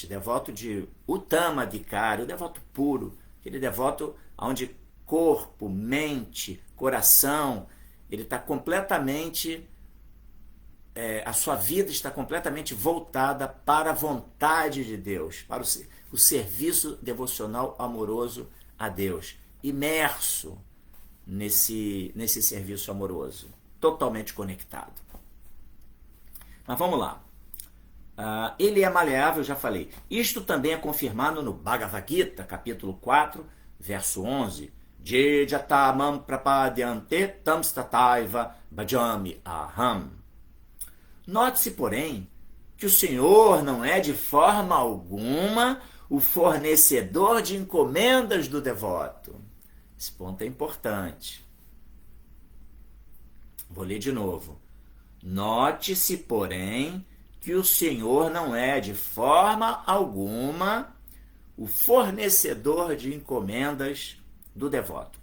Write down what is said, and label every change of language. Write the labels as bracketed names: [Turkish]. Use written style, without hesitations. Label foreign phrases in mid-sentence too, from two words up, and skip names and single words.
[Portuguese] Devoto de Uttama Adhikari, o devoto puro, aquele devoto onde corpo, mente, coração, ele está completamente, a sua vida está completamente voltada para a vontade de Deus, para o serviço devocional amoroso a Deus, imerso nesse serviço amoroso, totalmente conectado. Mas vamos lá. Ele é maleável, já falei. Isto também é confirmado no Bhagavad Gita, capítulo 4, verso 11. [Sanskrit] Jejatamam prapadyante tamstataiva bhajami aham. [Portuguese] Note-se, porém, que o Senhor não é de forma alguma o fornecedor de encomendas do devoto. Esse ponto é importante. Vou ler de novo. Note-se, porém, que o Senhor não é de forma alguma o fornecedor de encomendas do devoto.